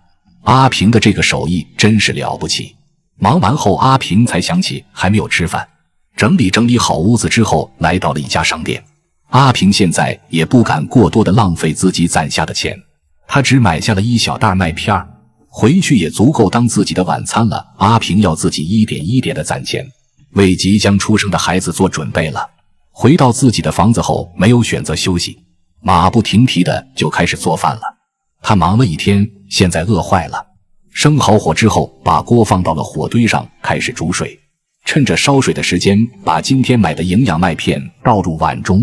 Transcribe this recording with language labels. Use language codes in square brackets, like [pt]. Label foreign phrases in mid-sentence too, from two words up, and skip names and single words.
[zh] 阿平的這個手藝真是了不起。忙完後，阿平才想起還沒有吃飯。整理好屋子之後，來到了一家商店。阿平現在也不敢過多的浪費自己攢下的錢，他只買下了1小袋麥片，回去也足夠當自己的晚餐了。阿平要自己一點一點的攢錢，為即將出生的孩子做準備了。回到自己的房子後，沒有選擇休息，馬不停蹄的就開始做飯了。他忙了一天，現在餓壞了。生好火之後，把鍋放到了火堆上，開始煮水。趁着燒水的時間，把今天買的營養麥片倒入碗中。